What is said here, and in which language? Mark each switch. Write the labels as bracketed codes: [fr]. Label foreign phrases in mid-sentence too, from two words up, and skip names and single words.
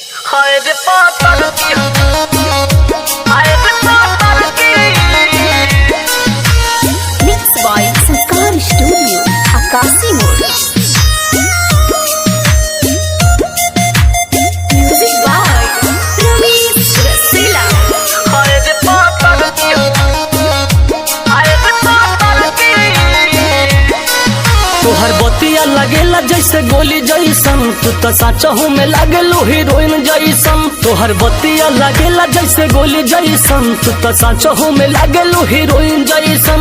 [bho] हाय रे पातर की, हाय रे पातर की। [en] Mixed by Sanskar Studio, Akasi Mode. Music by Ramesh Rasila. [bho] हाय रे पातर की, हाय रे पातर की। तोहर बतिया लगेला जैसे गोली जैसन, तू तो साचहू में लागेलो हीरोइन जैसन। तोहर बतिया लगेला जैसे गोली जैसन, तू तो साचहू में लागेलो हीरोइन जैसन।